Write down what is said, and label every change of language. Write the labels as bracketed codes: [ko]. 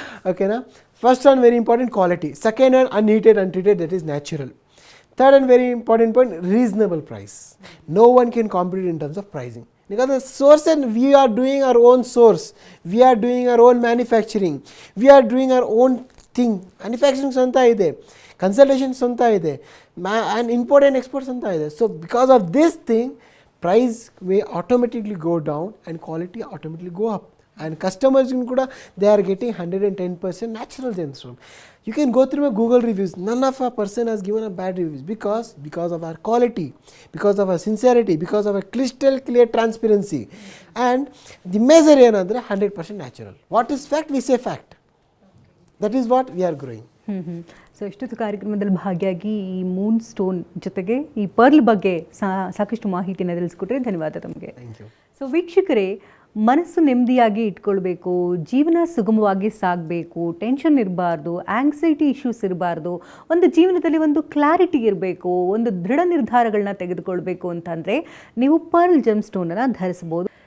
[en] ಓಕೆನಾ? First and very important quality. Second and unheated, untreated, that is natural. Third and very important point, reasonable price. No one can compete in terms of pricing. because the source and we are doing our own source, we are doing our own manufacturing, we are doing our own thing. [kn] Manufacturing ಸ್ವಂತ ಇದೆ, consultation ಸ್ವಂತ ಇದೆ, and import and export ಸ್ವಂತ ಇದೆ. [en] So because of this thing price may automatically go down and quality automatically go up, and customers kuda they are getting 110% natural gemstone. You can go through my Google reviews, none of a person has given a bad reviews because of our quality, because of our sincerity, because of our crystal clear transparency, and the measure ಏನಂದ್ರೆ 100% natural. What is fact? We say fact. That is what we are growing. [kn] So ಇಷ್ಟೊತ್ತು ಕಾರ್ಯಕ್ರಮದಲ್ಲಿ ಭಾಗಿಯಾಗಿ ಈ Moon stone ಜೊತೆಗೆ ಈ pearl ಬಗ್ಗೆ ಸಾಕಷ್ಟು ಮಾಹಿತಿಯನ್ನು ತಿಳಿಸ್ಕೊಟ್ರೆ ಧನ್ಯವಾದ ತಮಗೆ. ಸೊ ವೀಕ್ಷಕರೇ, ಮನಸ್ಸು ನೆಮ್ಮದಿಯಾಗಿ ಇಟ್ಕೊಳ್ಬೇಕು, ಜೀವನ ಸುಗಮವಾಗಿ ಸಾಗಬೇಕು, ಟೆನ್ಷನ್ ಇರಬಾರ್ದು, ಆಂಗ್ಸೈಟಿ ಇಶ್ಯೂಸ್ ಇರಬಾರ್ದು, ಒಂದು ಜೀವನದಲ್ಲಿ ಒಂದು ಕ್ಲಾರಿಟಿ ಇರಬೇಕು, ಒಂದು ದೃಢ ನಿರ್ಧಾರಗಳನ್ನ ತೆಗೆದುಕೊಳ್ಬೇಕು ಅಂತಂದರೆ ನೀವು ಪರ್ಲ್ ಜೆಮ್ ಸ್ಟೋನನ್ನು ಧರಿಸ್ಬೋದು.